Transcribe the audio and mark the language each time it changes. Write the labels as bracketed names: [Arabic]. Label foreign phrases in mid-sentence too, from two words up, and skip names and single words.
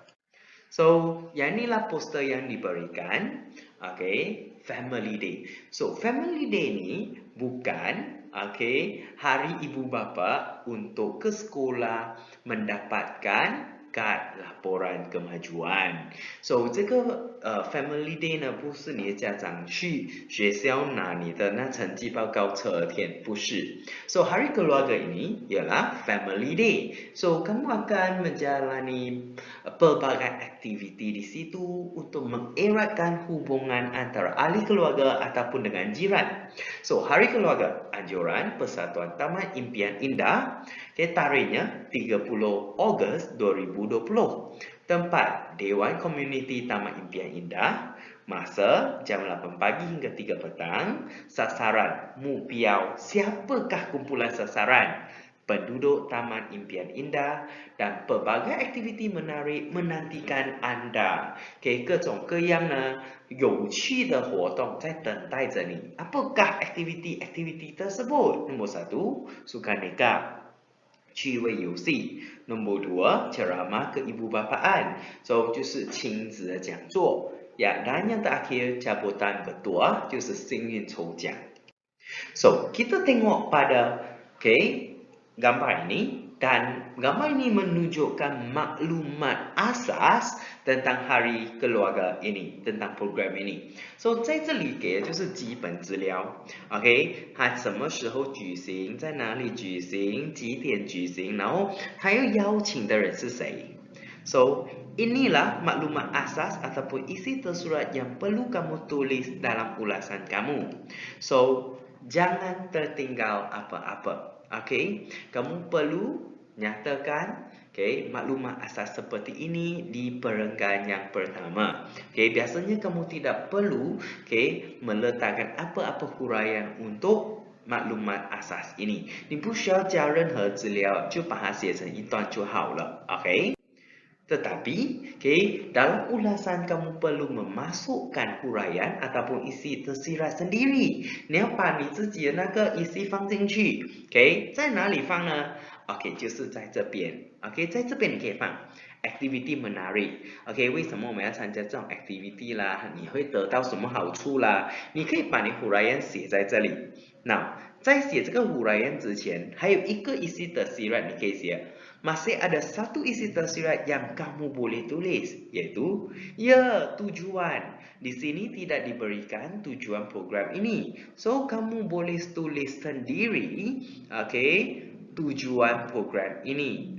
[Malay] So, yang inilah poster yang diberikan. Family Day. So, Family Day ni bukan hari ibu bapa untuk ke sekolah mendapatkan kad laporan kemajuan. So, [Chinese] 这个 Family Day 呢，不是你的家长去学校拿你的那成绩报告册填，不是。 [Malay] So, Hari Keluarga ini ialah Family Day. So, kamu akan menjalani pelbagai aktiviti di situ untuk mengeratkan hubungan antara ahli keluarga ataupun dengan jiran. So, Hari Keluarga anjuran Persatuan Taman Impian Indah, tarikhnya 30 Ogos 2020. Tempat Dewan Komuniti Taman Impian Indah, masa jam 8 pagi hingga 3 petang. Sasaran mupiau, siapakah kumpulan sasaran? Penduduk Taman Impian Indah dan pelbagai aktiviti menarik menantikan anda. [Chinese] 各种各样呢有趣的活动在等待着你。 [Malay] Apakah aktiviti tersebut? Nombor 1, sukaneka, [Chinese] 趣味游戏。 [Malay] Nombor 2, ceramah keibubapaan. So, [Chinese] 就是亲子的讲座。 [Malay] dan yang terakhir, cabutan ketua, [Chinese] 就是幸运抽奖。 [Malay] So, kita tengok pada gambar ini, dan gambar ini menunjukkan maklumat asas tentang Hari Keluarga ini, tentang program ini. So, [Chinese] 在这里给的就是基本资料。它什么时候举行，在哪里举行，几点举行，然后还有邀请的人是谁。 [Malay] So, inilah maklumat asas ataupun isi tersurat yang perlu kamu tulis dalam ulasan kamu. So, jangan tertinggal apa-apa. Kamu perlu nyatakan maklumat asas seperti ini di perenggan yang pertama. Biasanya kamu tidak perlu meletakkan apa-apa huraian untuk maklumat asas ini. [Chinese] 你不需要加任何资料，就把它写成一段就好了。 [Malay] Tetapi, dalam ulasan kamu perlu memasukkan huraian ataupun isi tersirat sendiri. [Chinese] 你要把你自己的那个 isi 放进去。在哪里放呢？就是在这边。在这边你可以放 activity menarik。为什么我们要参加这种 activity 啦？你会得到什么好处啦？你可以把你 huraian 写在这里。那在写这个 huraian 之前，还有一个 [Malay] isi tersirat [Chinese] 你可以写。 [Malay] Masih ada satu isi tersirat yang kamu boleh tulis, yaitu tujuan. Di sini tidak diberikan tujuan program ini. So, kamu boleh tulis sendiri, tujuan program ini.